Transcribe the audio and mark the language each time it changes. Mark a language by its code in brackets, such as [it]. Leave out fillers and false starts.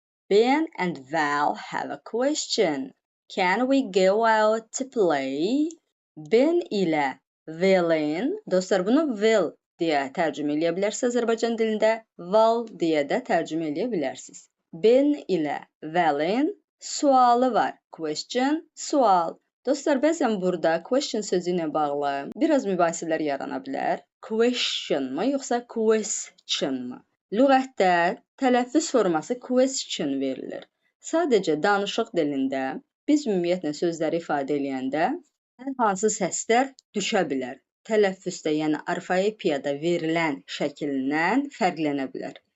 [en] Ben and Val have a question. Can we go out to play? [az] Ben ilə Val'in, dostlar bunu Val deyə tərcümə eləyə bilərsiniz Azərbaycan dilində, Val deyə də tərcümə eləyə bilərsiniz. Ben ilə Val'in sualı var. Question, sual. Dostlar, bəzən burada question sözü ilə bağlı biraz mübahisələr yarana bilər. Question mı, yoxsa question mı? Lüğətdə tələffüz forması question verilir. Sadəcə danışıq dilində biz ümumiyyətlə sözləri ifadə eləyəndə hər hansı səslər düşə bilər. Tələffüzdə, yəni orfoepiyada verilən şəklindən fərqlənə bilər.